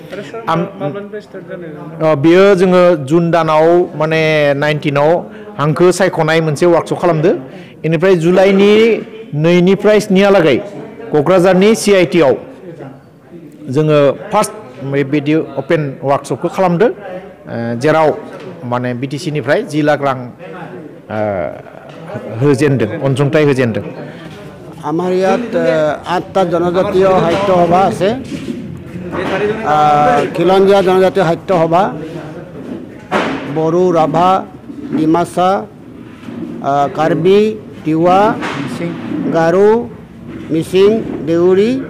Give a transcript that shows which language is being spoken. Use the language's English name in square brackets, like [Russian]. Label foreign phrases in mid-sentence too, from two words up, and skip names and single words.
[Bodo] बियो जोङो जुन दानाव माने 19आव हांखो सायख'नाय मोनसे वार्कशप खालामदो बेनिफ्राय जुलाइनि 2 निफ्राय 7हालागै क'क्राझारनि CIT आव जोङो फार्स्ट बेबायदि अपेन वार्कशपखौ खालामदो जेराव माने BTC निफ्राय 10 लाख रां होजेनदों अनसुंथाइ होजेनदों [Assamese] আমাৰ ইয়াত 8টা জনজাতীয় সাহিত্য সভা আছে খিলঞ্জীয়া জনজাতীয় সাহিত্য সভা বড়ো ৰাভা ডিমাছা কাৰ্বি টিৱা গাৰো মিচিং দেউৰী